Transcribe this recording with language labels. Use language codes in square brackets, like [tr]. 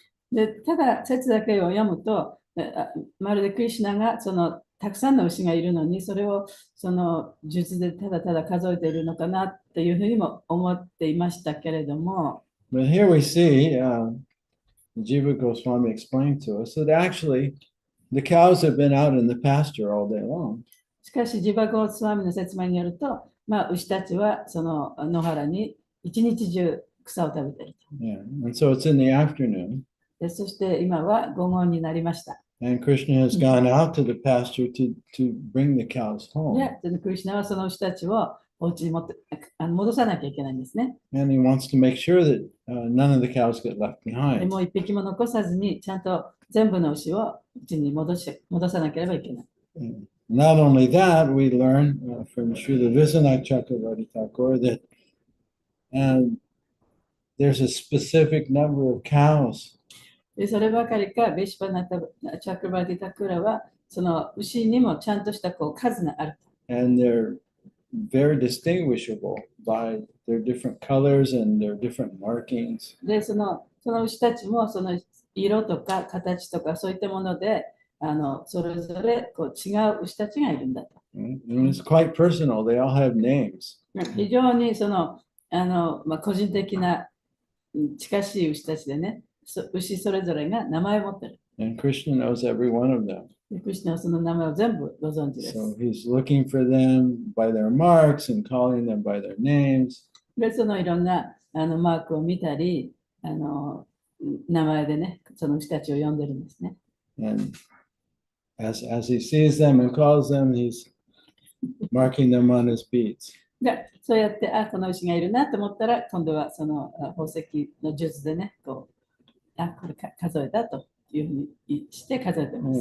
[ja] で、ただ説だけを読むと、まるでクリシュナがそのたくさんの牛がいるのに、それをその術でただただ数えているのかなっていうふうにも思っていましたけれども、 [en] But here we see Jiva Goswami explained to us that actually the cows have been out in the pasture all day long. [ja] しかし、ジバゴースワミの説明によると、牛たちはその野原に一日中草を食べていると。 [en] Yeah. And so it's in the afternoon. [ja] でそして今は午後になりました。 [en] And Krishna has gone out to the pasture to bring the cows home. [ja] で、クリシュナはその牛たちをお家に戻さなきゃいけないんですね。 [en] And he wants to make sure that none of the cows get left [ja] で [en] behind. [ja] もう一匹も残さずに、ちゃんと全部の牛を家に戻さなければいけない。 [en] Not only that, we learn from Srila Vishwanath Chakravarti Thakur that there's a specific number of cows. [ja] でそればかりか、ベシュパナタチャクラバティタクラは、その牛にもちゃんとした数がある。 [en] And they're very distinguishable by their different colors and their different markings. [ja] で、その牛たちもその色とか形とかそういったもので、それぞれ違う牛たちがいるんだと。 [en] And it's quite personal. They all have names. [ja] 非常に個人的な近しい牛たちでね、牛それぞれが名前を持ってる。 [en] And Krishna knows every one of them. [ja] クリシュナはその名前を全部ご存知です。 [en] So he's looking for them by their marks and calling them by their names. [ja] で、そのいろんなマークを見たり、名前でね、その牛たちを呼んでるんですね。 [en] And as he sees them and calls them, he's marking them on his beads. [ja] で、そうやって、この牛がいるなと思ったら、今度はその宝石の術でね、これ数えたというふうにして数えてます。